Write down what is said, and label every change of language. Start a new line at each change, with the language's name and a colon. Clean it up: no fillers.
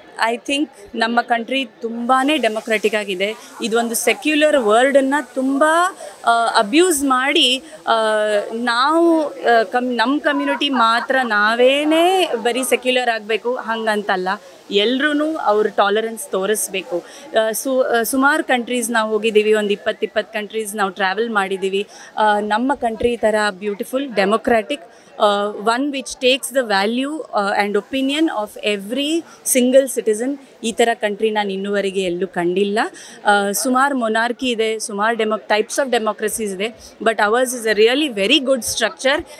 English: I think
Kannada: ನಮ್ಮ country ತುಂಬಾ democratic ಆಗಿದೆ. ಇದೊಂದು ಸೆಕ್ಯುಲರ್ ವರ್ಡನ್ನು ತುಂಬ ಅಬ್ಯೂಸ್ ಮಾಡಿ ನಾವು ನಮ್ಮ ಕಮ್ಯುನಿಟಿ ಮಾತ್ರ ನಾವೇನೇ ಬರೀ ಸೆಕ್ಯುಲರ್ ಆಗಬೇಕು ಹಂಗಂತಲ್ಲ, ಎಲ್ಲರೂ ಅವ್ರ ಟಾಲರೆನ್ಸ್ ತೋರಿಸ್ಬೇಕು. ಸುಮಾರು ಕಂಟ್ರೀಸ್ ನಾವು ಹೋಗಿದ್ದೀವಿ, ಒಂದು 20 ಕಂಟ್ರೀಸ್ ನಾವು ಟ್ರಾವೆಲ್ ಮಾಡಿದ್ದೀವಿ. ನಮ್ಮ ಕಂಟ್ರಿ ಥರ beautiful democratic,
English: one which takes the value and opinion of every single citizen.
Kannada: ಈ ಥರ ಕಂಟ್ರಿ ನಾನು ಇನ್ನೂವರೆಗೆ ಎಲ್ಲೂ ಕಂಡಿಲ್ಲ. ಸುಮಾರು ಮೊನಾರ್ಕಿ ಇದೆ, ಸುಮಾರು ಟೈಪ್ಸ್ ಆಫ್ ಡೆಮೋಕ್ರಸೀಸ್ ಇದೆ,
English: But ours is a really very good structure.